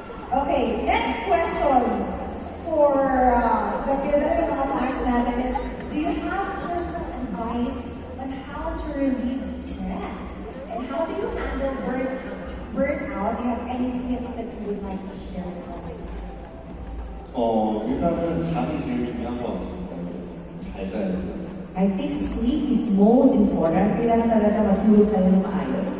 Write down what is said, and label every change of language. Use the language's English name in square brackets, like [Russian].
[English] Okay, next question for the [Filipino] pinadala ng mga fans natin [English] is, do you have personal advice on how to relieve stress? And how do you handle burnout? Do you have any tips that you would like to share with us? [Korean] 일단은 잠이 제일 중요한 것 같습니다. 잘 자야 돼요. [English] I think sleep is most important. [Filipino] Kailangan talaga matulog kayo ng maayos.